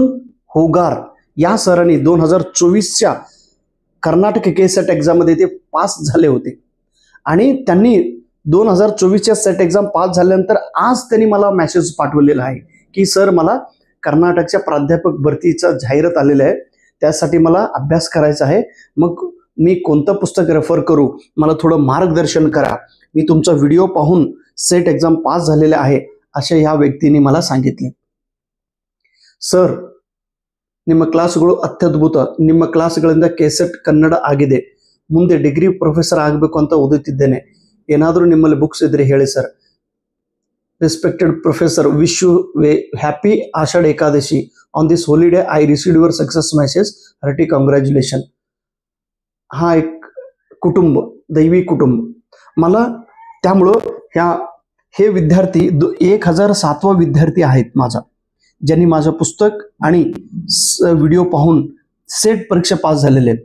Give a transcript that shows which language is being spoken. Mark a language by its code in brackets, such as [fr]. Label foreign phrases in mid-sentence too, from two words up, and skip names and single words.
[mr] होगार या सरांनी 2024च्या कर्नाटक केसेट एक्झाममध्ये ते पास झाले होते आणि त्यांनी 2024च्या सेट एक्झाम पास झाल्यानंतर आज त्यांनी मला मेसेज पाठवलेला आहे की सर, मला कर्नाटकच्या प्राध्यापक भरतीचा जाहिरात आलेला आहे, त्यासाठी मला अभ्यास करायचा आहे, मग मी कोणतं पुस्तक रेफर करू, मला थोडं मार्गदर्शन करा। मी तुमचा व्हिडिओ पाहून सेट एक्झाम पास झालेले आहे असे ह्या व्यक्तीने मला सांगितले। [kn] ಸರ್, ನಿಮ್ಮ ಕ್ಲಾಸ್ಗಳು ಅತ್ಯದ್ಭುತ, ನಿಮ್ಮ ಕ್ಲಾಸ್ಗಳಿಂದ ಕೆಸೆಟ್ ಕನ್ನಡ ಆಗಿದೆ, ಮುಂದೆ [en] degree professor [kn] ಆಗಬೇಕು ಅಂತ ಓದುತ್ತಿದ್ದೇನೆ, ಏನಾದರೂ ನಿಮ್ಮಲ್ಲಿ ಬುಕ್ಸ್ ಇದ್ರೆ ಹೇಳಿ ಸರ್। [en] Respected professor, wish you happy ಆಷಾಢ ಏಕಾದಶಿ on this holiday I received your success message, hearty congratulation. [mr] हा एक कुटुंब, दैवी कुटुंब मला, त्यामुळं हे विद्यार्थी 1007वा विद्यार्थी आहेत माझा, ज्यांनी माझं पुस्तक आणि व्हिडिओ पाहून सेट परीक्षा पास झालेले आहेत।